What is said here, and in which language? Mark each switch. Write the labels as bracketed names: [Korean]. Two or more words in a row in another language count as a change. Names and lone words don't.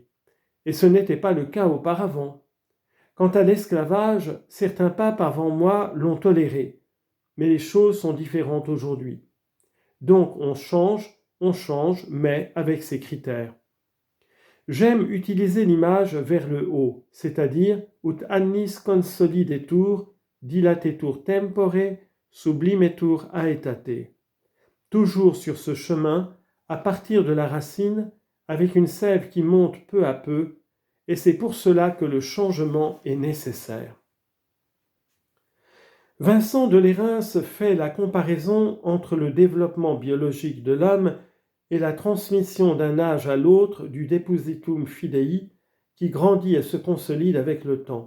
[French] Et ce n'était pas le cas auparavant. Quant à l'esclavage, certains papes avant moi l'ont toléré. Mais les choses sont différentes aujourd'hui. Donc on change, mais avec ces critères. J'aime utiliser l'image vers le haut, c'est-à-dire [Latin] ut annis consolidetur, dilatetur tempore, sublimetur aetate. [French] Toujours sur ce chemin, à partir de la racine, avec une sève qui monte peu à peu, et c'est pour cela que le changement est nécessaire. Vincent de Lérins fait la comparaison entre le développement biologique de l'homme et la transmission d'un âge à l'autre du [Latin] depositum fidei [French] qui grandit et se consolide avec le temps.